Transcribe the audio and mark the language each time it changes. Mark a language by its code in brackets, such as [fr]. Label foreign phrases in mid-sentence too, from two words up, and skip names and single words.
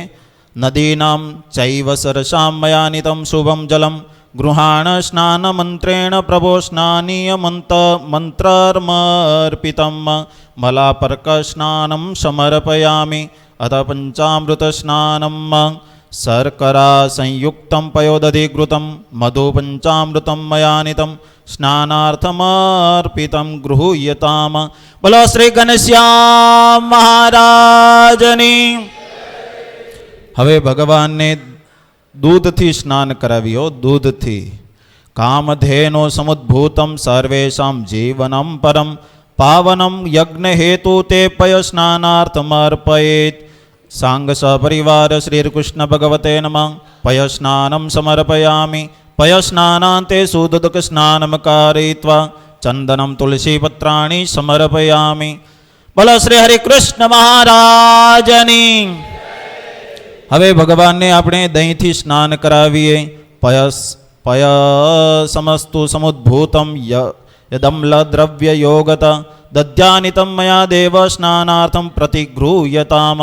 [sa] नदीनां चैव सरसां मया नीतं शुभं जलं गृहाण स्नान मंत्रेण प्रभो स्नानीय मंत्रर्मर्पितं मलापर्क स्नानं समर्पयामि। अथ पंचामृत स्नानं शर्करा संयुक्तं पयोदधिघृतं मधु पंचामृतं मया नीतं स्नानार्थमर्पितं गृह्यताम। [gu] બોલો શ્રી ઘનશ્યામ મહારાજની। હવે ભગવાનને દૂધથી સ્નાન કરાવ્યો દૂધથી। [sa] कामधेनो समुद्भूतम सर्वेषां जीवनम परम पावनम यज्ञ हेतु ते पय स्नानार्थमर्पयेत। सांग सपरिवार श्री कृष्ण भगवते नमः पय स्नानं समर्पयामि। पय स्नानान्ते सुदुदक स्नानं कारयित्वा चंदनं तुलसीपत्राणि समर्पयामि। [gu] બોલો શ્રી હરિકૃષ્ણ મહારાજની। હવે ભગવાનને આપણે દહીંથી સ્નાન કરાવીએ। [sa] पय समस्तु समुद्भूतम यदम्ल द्रव्य योगत दध्यानितं मया देव स्नानार्थम प्रतिगृह्यताम।